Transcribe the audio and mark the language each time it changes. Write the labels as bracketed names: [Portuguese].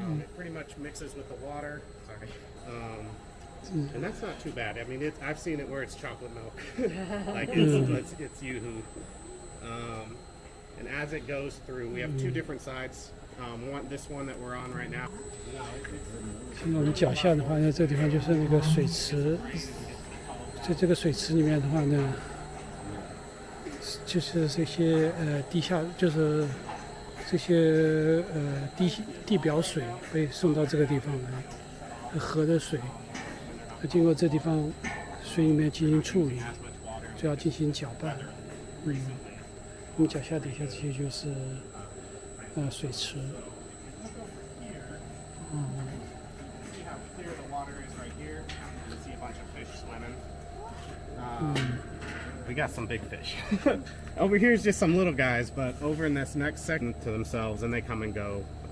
[English] It pretty much mixes with the water. Sorry. And that's not too bad. I mean, I've seen it where it's chocolate milk. Like it's yoo-hoo. And as it goes through, we have 2 different sides. This one that we're on right now. [Chinese] 现在我们脚下的话呢，这地方就是那个水池，在这个水池里面的话呢，就是这些地下，就是这些地表水被送到这个地方来，河的水，经过这地方水里面进行处理，就要进行搅拌，你脚下底下这些就是水池。 [English] See how clear the water is right here? You see a bunch of fish swimming. We got some big fish. Over here is just some little guys, but over in this next section to themselves, and they come and go.